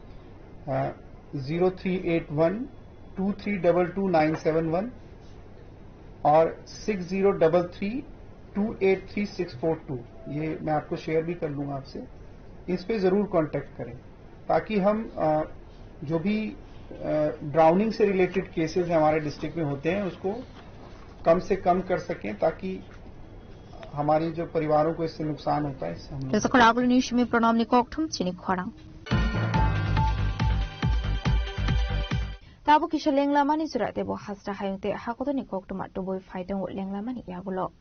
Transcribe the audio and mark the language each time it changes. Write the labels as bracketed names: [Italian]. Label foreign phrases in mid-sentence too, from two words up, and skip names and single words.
[Hindi] 03812322 और 6033283642 ये मैं आपको शेयर भी कर लूंगा आपसे इस पे जरूर कांटेक्ट करें ताकि हम जो भी ड्राउनिंग से [English] related cases [Hindi] हमारे डिस्ट्रिक्ट में होते हैं उसको कम से कम कर सकें ताकि हमारे जो परिवारों को इससे नुकसान होता है इससे हम [Kok Borok] Tabo kisha lenglamani surate bo hasra hayungte hakotoni koktuma to [English] boy fighting [Kok Borok] wo lenglamani yagulo.